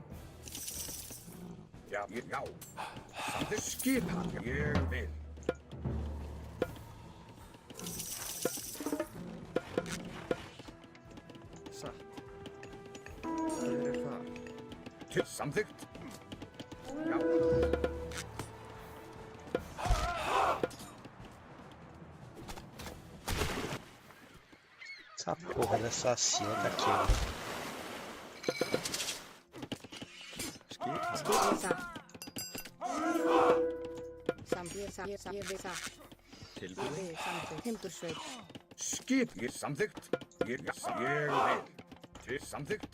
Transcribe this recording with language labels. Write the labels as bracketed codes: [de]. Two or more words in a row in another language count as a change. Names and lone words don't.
[is] Já. Já. Samþykkt. Skipan. Ég vil. Satt. Hver er það? Til samþykkt. Já. [pt] Essa porra dessa cena aqui, mano. [is] Skip, Skip er satt. Samþykkt. Ég vil satt. Ég tilbúin. vil samþykkt. Timbursveit. Skip. Ég samþykkt. Ég vil. Til samþykkt.